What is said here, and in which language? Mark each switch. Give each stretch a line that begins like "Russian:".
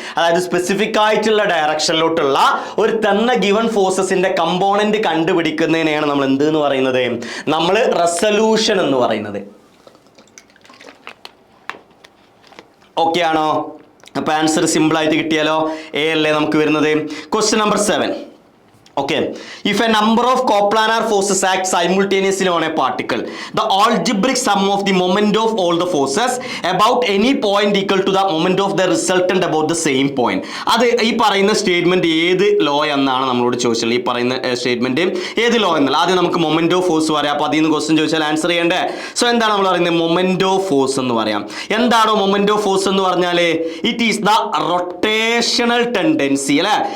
Malayalam: അതായത് സ്പെസിഫിക് ആയിട്ടുള്ള ഡയറക്ഷനിലോട്ടുള്ള ഒരു തന്ന ഗിവൺ ഫോഴ്സസിന്റെ കമ്പോണന്റ് കണ്ടുപിടിക്കുന്നതിനെയാണ് നമ്മൾ എന്ത് എന്ന് പറയുന്നത്? നമ്മൾ റെസൊല്യൂഷൻ എന്ന് പറയുന്നത്. ഓക്കെ ആണോ? അപ്പൊ ആൻസർ സിമ്പിൾ ആയിട്ട് കിട്ടിയാലോ? എ അല്ലേ നമുക്ക് വരുന്നത്? Question number 7.
English: Okay, if a number of coplanar forces act simultaneously on a particle, the algebraic sum of the moment of all the forces about any point equal to the moment of the resultant about the same point.
Malayalam: അത് ഈ പറയുന്ന statement ഏത് law എന്നാണ് നമ്മളോട് ചോദിച്ചത്? ഈ പറയുന്ന statement ഏത് ലോ എന്നല്ല. ആദ്യം നമുക്ക് മൊമെന്റ് ഓഫ് ഫോഴ്സ് പറയാം. അപ്പൊ അതിൽ നിന്ന് ക്വസ്റ്റ്യൻ ചോദിച്ചാൽ ആൻസർ ചെയ്യണ്ടേ? സോ എന്താണ് നമ്മൾ പറയുന്നത്? മൊമെന്റ് ഓഫ് ഫോഴ്സ് എന്ന് പറയാം. എന്താണോ മൊമെന്റ് ഓഫ് ഫോഴ്സ് എന്ന് പറഞ്ഞാൽ?
English: it is the rotational tendency
Malayalam: അല്ലെ?